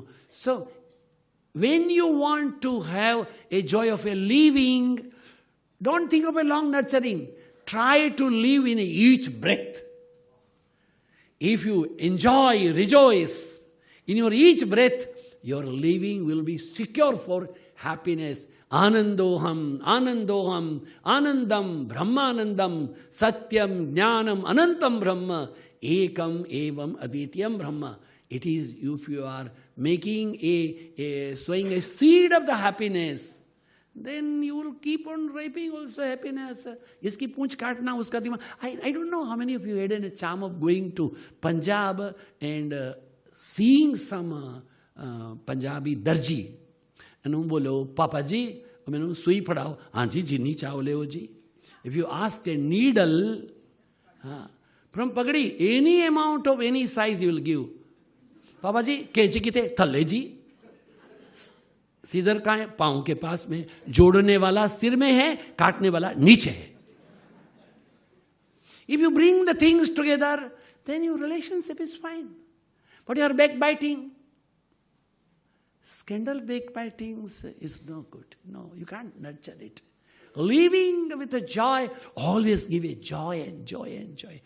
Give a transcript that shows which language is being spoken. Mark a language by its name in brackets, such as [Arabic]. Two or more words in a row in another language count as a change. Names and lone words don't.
[English] So, when you want to have a joy of a living, don't think of a long nurturing. Try to live in each breath. If you enjoy, rejoice in your each breath, your living will be secure for happiness. [Sanskrit] आनन्दोहम्, आनन्दोहम्, आनन्दम्, ब्रह्मानन्दम्, सत्यम्, ज्ञानम्, अनन्तम् ब्रह्म, एकम्, एवम्, अदितियम् ब्रह्म. [English] It is if you are making sowing a seed of the happiness, then you will keep on reaping also happiness. [Hindi] इसकी पूंछ काटना, उसका दिमा. [English] I don't know how many of you had a charm of going to Punjab and seeing some Punjabi darji. [Punjabi] And ਬੋਲੋ, ਪਾਪਾ ਜੀ, ਸੂਈ ਪੜਾਓ, ਅਨਜੀ ਜਿੰਨੀ ਚਾਓ ਲਓ ਜੀ. [English] If you ask a needle from pagadi, any amount of any size you will give. [Punjabi] ਪਾਪਾ ਜੀ, ਕੈਂਚੀ ਕਿਤੇ ਥੱਲੇ ਜੀ. [Hindi] सीजर का है पांव के पास में, जोड़ने वाला सिर में है, काटने वाला नीचे है. [English] If you bring the things together, then your relationship is fine. But you are backbiting. Scandal backbiting is no good. No, you can't nurture it. living with a joy, always give a joy and joy and joy.